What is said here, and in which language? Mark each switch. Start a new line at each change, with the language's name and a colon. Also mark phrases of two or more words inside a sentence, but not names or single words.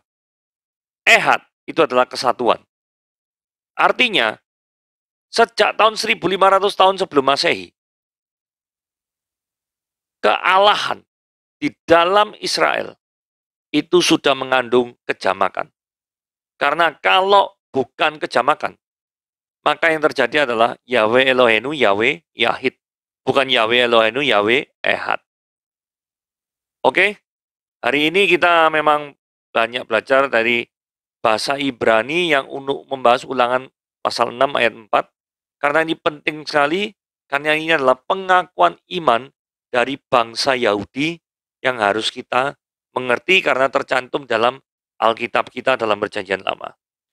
Indonesian: Ehad itu adalah kesatuan. Artinya, sejak tahun 1500 tahun sebelum Masehi, kealahan di dalam Israel itu sudah mengandung kejamakan. Karena kalau bukan kejamakan, maka yang terjadi adalah
Hebrew: יהוה אלהינו, יהוה יחיד.
Indonesian: Bukan
Hebrew: יהוה אלהינו, יהוה אחד.
Indonesian: Oke? Hari ini kita memang banyak belajar dari bahasa Ibrani yang untuk membahas ulangan pasal 6 ayat 4. Karena ini penting sekali, karena ini adalah pengakuan iman dari bangsa Yahudi yang harus kita mengerti karena tercantum dalam Alkitab kita dalam Perjanjian Lama.